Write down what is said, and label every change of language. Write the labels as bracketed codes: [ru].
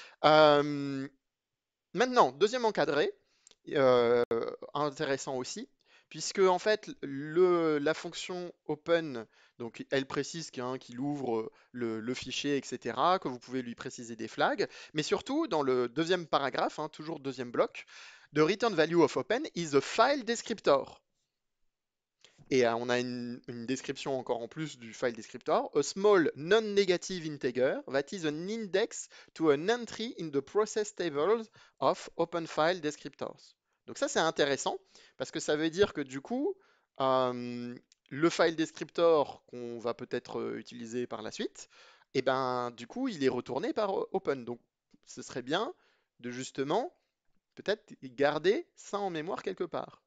[fr] Euh, Maintenant, deuxième encadré, euh, intéressant aussi, puisque en fait la fonction open, donc elle précise qu'il ouvre le fichier, etc., que vous pouvez lui préciser des flags, mais surtout dans le deuxième paragraphe, hein, toujours deuxième bloc, [en] the return value of open is a file descriptor. [fr] Et on a une description encore en plus du file descriptor. [en] A small non-negative integer that is an index to an entry in the process tables of open file descriptors. [fr] Donc ça c'est intéressant parce que ça veut dire que du coup, euh, le file descriptor qu'on va peut-être utiliser par la suite, et ben du coup il est retourné par open. Donc ce serait bien de justement peut-être garder ça en mémoire quelque part.